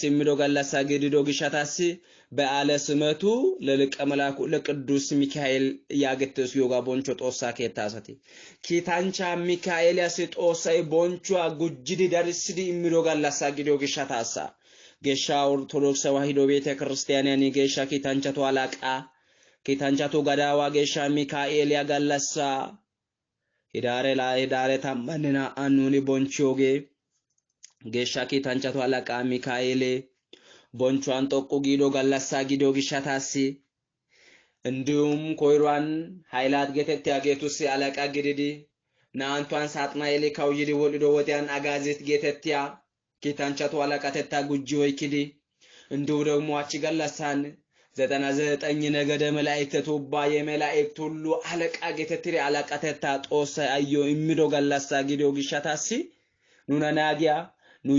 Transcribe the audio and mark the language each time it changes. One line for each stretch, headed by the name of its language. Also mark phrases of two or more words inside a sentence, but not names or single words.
Wolaytta: ኢሚዶ ጋላሳ ግዲዶ ግሻታሲ
Geez: በአለ ስመቱ ለልቀ መላኩ ለቅዱስ ሚካኤል
Wolaytta: ያገተስ ዮጋ ቦንቾ ጦሳ ከታሰቲ ኪታንቻ ሚካኤል ያሲ ጦሳይ ቦንቾ ጉጅዲ ዳርሲዲ ኢሚዶ ጋላሳ ግዲዮ ግሻታሳ ጌሻ ኦርቶዶክስ ተዋሕዶ ቤተ ክርስቲያናኒ ጌሻ ኪታንቻቱ አላቃ ኪታንቻቱ ጋዳዋ ጌሻ ሚካኤል ያጋላሳ ሂዳሬ ታማንና አኑኒ ቦንቾጌ ጌሻ ኪታንቻቱ አላቃ ሚካኤል ቦንቿን ጠቆ ጊዶ ጋላሳ ጊዶ ግሻታሲ እንዲሁም ኮይሯን ሃይላት ጌተቲያ ጌቱስ አላቃ ግድዲ ናንቷን ሳጥናኤሊ ካውጂዲ ወልዶ ወዲያን አጋዚት ጌተቲያ ኪታንቻቱ አላቃ ተታ ጉጂ ወይኪዲ
Amharic: እንዲሁ ደግሞ
Wolaytta: አቺ ገላሳን 99
Amharic: ነገደ መላእክት
Wolaytta: ተውባ
Amharic: የመላእክት ሁሉ አለቃ
Wolaytta: ጌተትሪ አለቃ ተታ ጦሰ አዮ የሚዶ ገላሳ ጊዲዮ ግሻታሲ ኑና ናጊያ ኑዮ